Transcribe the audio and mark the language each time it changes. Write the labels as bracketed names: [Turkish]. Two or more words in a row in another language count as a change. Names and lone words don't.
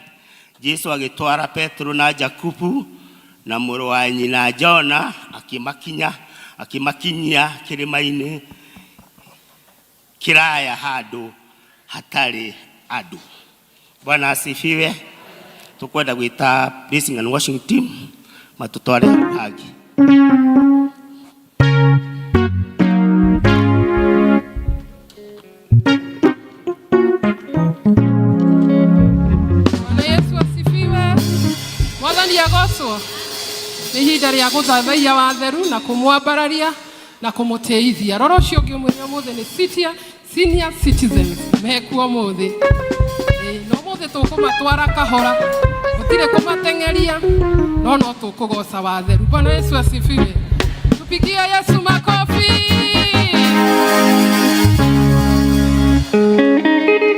[Kikuyu] Jesu agitwara Petro na Jakubu na mũrũ wa nyina Jona akimakinyia kirima-ini kiraya handu hatari andu. [Swahili] Bwana asifiwe. [Kikuyu] Tukwenda gwita [English] praising and worship team [Kikuyu] matutware hagi. Agocwo nĩ ihinda rĩa gũthathaiya watheru na kũmwambararia na kũmũteithia. Rora ũcio ũngĩ ũmwĩre ũmũthĩ nĩ [English] senior citizens [Kikuyu] mekuo ũmũthĩ. No ũmũthĩ tũkũmatwara kahora, gũtirĩ kũmateng'eria, no tũkũgoca watheru. [Swahili] Bwana Yesu asifiwe. Tupigie Yesu makofi.